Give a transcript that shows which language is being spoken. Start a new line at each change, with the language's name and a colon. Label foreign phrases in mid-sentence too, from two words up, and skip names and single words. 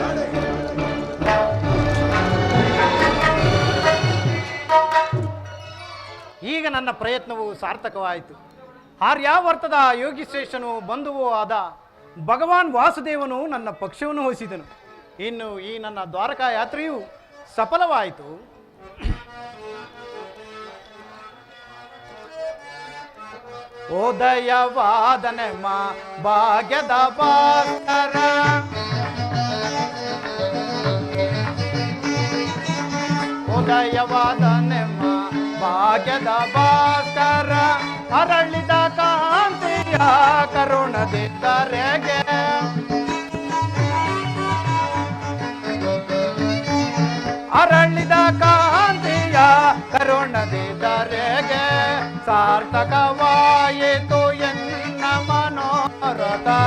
Kannada: ಈಗ ನನ್ನ ಪ್ರಯತ್ನವು ಸಾರ್ಥಕವಾಯಿತು. ಆರ್ಯಾವರ್ತದ ಯೋಗಿಶ್ರೇಷ್ಠನು ಬಂಧುವೂ ಆದ ಭಗವಾನ್ ವಾಸುದೇವನು ನನ್ನ ಪಕ್ಷವನ್ನು ವಹಿಸಿದನು. ಇನ್ನು ಈ ನನ್ನ ದ್ವಾರಕಾ ಯಾತ್ರೆಯು ಸಫಲವಾಯಿತು. ಉದಯವಾದನೆಮ್ಮ ಭಾಗ್ಯದ ಭಾಸ್ಕರ, ಉದಯವಾದನೆಮ್ಮ ಭಾಗ್ಯದ ಭಾಸ್ಕರ, ಅರಳಿದ ಕಾಂತಿಯ ಕರುಣದಿದ್ದರೆಗೆ, ಅರಳಿದ ಕಾಂತಿಯ ಕರುಣದಿದ್ದರೆಗೆ, ಸಾರ್ಥಕವಾಯಿತು ಎನ್ನ ಮನೋರಥ,